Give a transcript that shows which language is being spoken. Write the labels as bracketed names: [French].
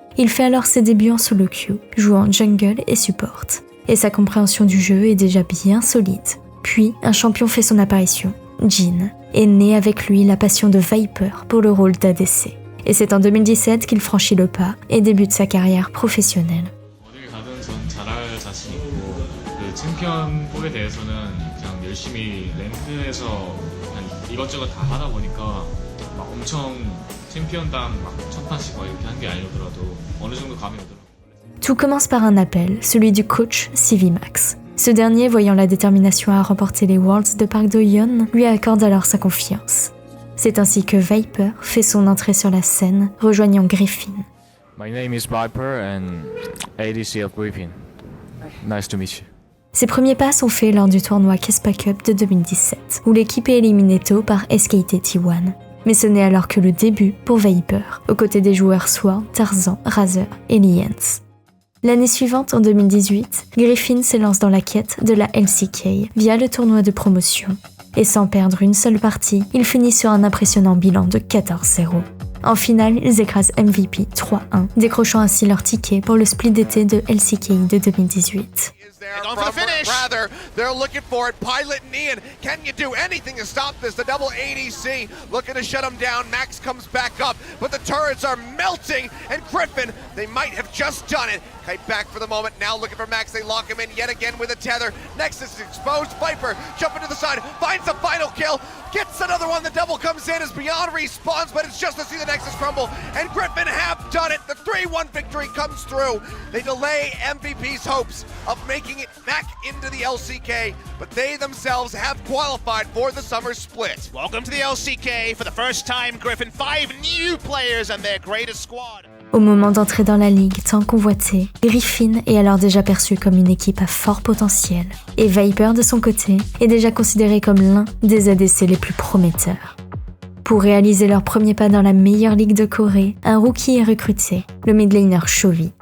[French] Il fait alors ses débuts en solo queue, jouant jungle et support. Et sa compréhension du jeu est déjà bien solide. Puis, un champion fait son apparition, Jhin, et naît avec lui la passion de Viper pour le rôle d'ADC. Et c'est en 2017 qu'il franchit le pas et débute sa carrière professionnelle. [Korean] 어딜 가든 전 잘할 자신 있고 그 챔피언 볼에 대해서는 그냥 열심히 랭크에서 그냥 이것저것 다 하다 보니까 막 엄청 챔피언당 막 1000판씩 막 이렇게 한 게 아니더라도 어느 정도 감이 오더라고요. [French] Tout commence par un appel, celui du coach CVMAX. Ce dernier, voyant la détermination à remporter les Worlds de Park Do-yeon, lui accorde alors sa confiance. C'est ainsi que Viper fait son entrée sur la scène, rejoignant Griffin. [English] My name is Viper and ADC of Griffin. Nice to meet you. [French] Ses premiers pas sont faits lors du tournoi Kespa Cup de 2017, où l'équipe est éliminée tôt par SKT T1. Mais ce n'est alors que le début pour Viper, aux côtés des joueurs Sword, Tarzan, Razor et Liens. L'année suivante, en 2018, Griffin s'élance dans la quête de la LCK via le tournoi de promotion. Et sans perdre une seule partie, il finit sur un impressionnant bilan de 14-0. En finale, ils écrasent MVP 3-1, décrochant ainsi leur ticket pour le split d'été de LCK de 2018. [English] Going for the finish. Rather, they're looking for it. Pilot and Ian, can you do anything to stop this? The double ADC looking to shut him down. Max comes back up, but the turrets are melting. And Griffin, they might have just done it. Kite back for the moment. Now looking for Max. They lock him in yet again with a tether. Nexus is exposed. Viper jumping to the side, finds the final kill. Gets another one. The double comes in as Beyond respawns, but it's just to see the Nexus crumble. And Griffin have done it. The 3-1 victory comes through. They delay MVP's hopes of making it back into the LCK, but they themselves have qualified for the summer split. Welcome to the LCK. For the first time, Griffin, 5 new players and their greatest squad. [French] Au moment d'entrer dans la ligue tant convoitée, Griffin est alors déjà perçu comme une équipe à fort potentiel, et Viper de son côté est déjà considéré comme l'un des ADC les plus prometteurs. Pour réaliser leur premier pas dans la meilleure ligue de Corée, un rookie est recruté, le midlaner Chovy.